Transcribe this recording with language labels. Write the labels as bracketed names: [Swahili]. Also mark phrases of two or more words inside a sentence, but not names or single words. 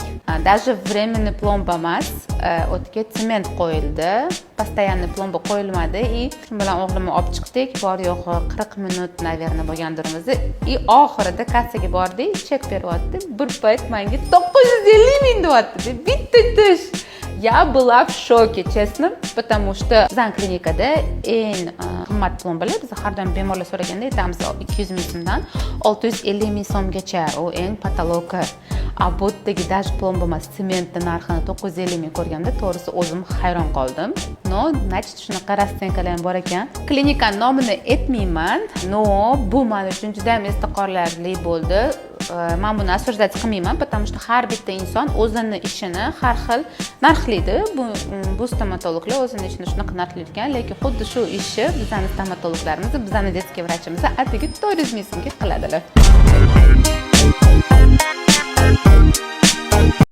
[Russian] Даже временный [Uzbek] plomba emas, o'tga sement qo'yildi. Постоянный plomba qo'yilmadi. Shu bilan o'g'limni olib chiqdik. Bor yo'g'i 40 minut, naverna bo'lgandir o'zi. Oxirida kassaga bordik, chek beryapti. Bir payt menga 950 ming deyapti. Bitta tish. [Russian] Я была в шоке, честно, потому что [Uzbek] bizning klinikada eng qimmat plombalar biz har doim bemorlar so'raganda aytamiz 200 ming so'mdan 650 ming so'mgacha, u eng patologi. Bu yerdagi даже plomba emas, sementni narxini 950 ming ko'rganda to'g'risi o'zim hayron qoldim. No, значит shunaqa rassenkalar ham bor ekan. Klinika nomini aytmayman, no, bu men uchun juda ham esda qolarli bo'ldi. Men buni осуждать qilmayman, [Russian] потому что [Uzbek] har bitta inson o'zini ishini har xil narxlaydi. Bu stomatologlar o'zini ishini shunaqa narxlaydigan, lekin xuddi shu ishni bizning stomatologlarimiz, bizning детский vrachimiz atigi 400 ming so'mga qiladilar.